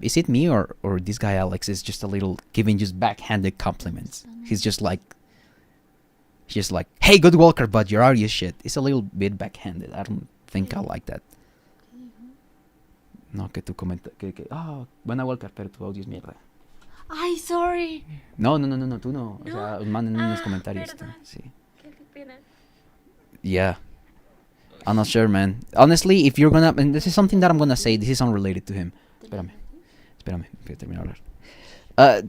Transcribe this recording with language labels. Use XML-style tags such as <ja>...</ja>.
<en>Is it me or this guy Alex is just a little giving just backhanded compliments? He's just like, hey, good walker, but your audio shit. It's a little bit backhanded. I don't think I like that.</en> <es>No, que tu comenta buena walker, pero tu audio es mierda.</es> <en>Ay, sorry.</en> <es>No, tú no. O sea, manden en los comentarios. Sí. Qué pena.</es> <en>Yeah. I'm not sure, man. Honestly, if you're gonna... And this is something that I'm gonna say. This is unrelated to him.</en> <es>Espérame. Voy a terminar de hablar.</es>